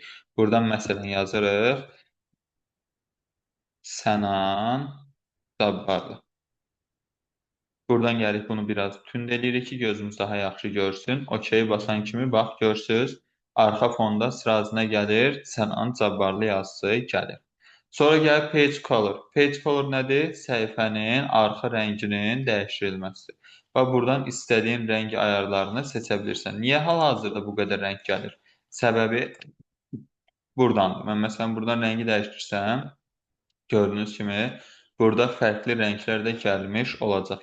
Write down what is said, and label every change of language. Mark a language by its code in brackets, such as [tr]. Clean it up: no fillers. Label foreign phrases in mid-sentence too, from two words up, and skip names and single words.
[az] Buradan məsələn yazırıq Sənan Cabbarlı. Buradan gəlib bunu biraz tünd edirik ki, gözümüz daha yaxşı görsün. OK basan kimi bax görsünüz. Arxa fonda sırasına gəlir, Sənan Cabbarlı yazısı gəlir. Sonra gəlib [en] page color. Page color [az] nədir? Səhifənin arxa rənginin dəyişdirilməsidir. Və buradan istədiyin rəng ayarlarını seçə bilirsən. Niyə hal-hazırda bu qədər rəng gəlir? Səbəbi buradandır. Mən məsələn buradan rəngi dəyişdirsəm, gördüyünüz kimi burada fərqli rənglər də gəlmiş olacaq.